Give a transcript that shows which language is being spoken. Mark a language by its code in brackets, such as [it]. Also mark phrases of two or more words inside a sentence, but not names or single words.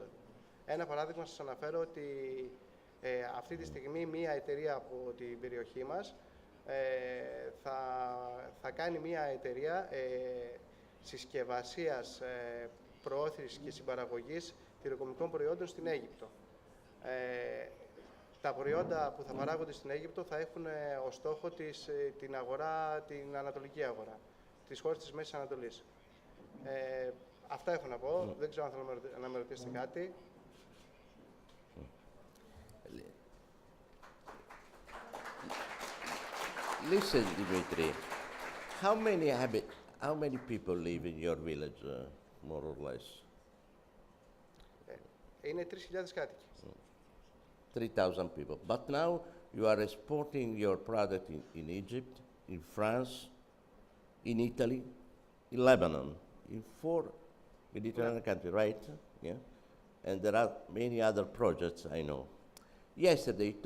[el] Ένα παράδειγμα σας αναφέρω ότι αυτή τη στιγμή μία εταιρεία από την περιοχή μας θα κάνει μία εταιρεία συσκευασίας, προώθησης και συμπαραγωγής τυροκομικών προϊόντων στην Αίγυπτο. Τα προϊόντα που θα παράγονται στην Αίγυπτο θα έχουν ως στόχο την αγορά, την ανατολική αγορά, τις χώρες της Μέσης Ανατολής. Αυτά έχω να πω. Δεν ξέρω αν θέλω να με ρωτήσετε κάτι. [en] Listen, Dimitri, how many people live in your village, more or less? [el] Είναι 3.000 κάτοικοι. [en] 3,000 people. But now you are exporting your product in Egypt, in France, in Italy, in Lebanon, in 4 Mediterranean countries, right? Yeah. And there are many other projects I know.